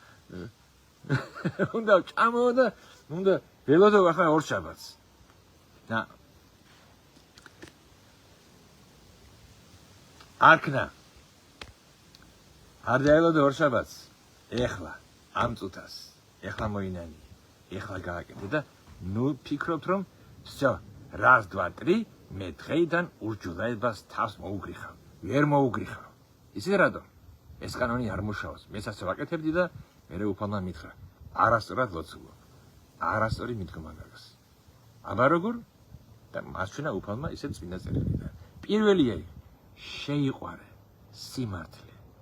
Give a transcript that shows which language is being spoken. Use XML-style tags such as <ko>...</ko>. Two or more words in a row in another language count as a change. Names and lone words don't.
<ka>უნდა ჩამოვა და უნდა ველოდო ახლა ორშაბათს და არქნა არ დაელოდო ორშაბათს ეხლა ამ წუთას ეხლა მოინანი ეხლა გააკეთე და ნუ ფიქრობთ რომ</ka> <ru>всё раз два три</ru> <ka>მე დღეიდან ურჯულაებას თავს მოუგრიხავ ვერ მოუგრიხავ ისე რატომ ეს კანონი არ მუშაობს მეც ასე ვაკეთებდი და მე უფალმა მითხრა არასწორად ლოცულობ არასწორი მიდგომა გაქვს აბა როგორ და მასჩვენა უფალმა ისე წმინდა წერილიდან პირველია შეიყვარე სიმართლე</ka>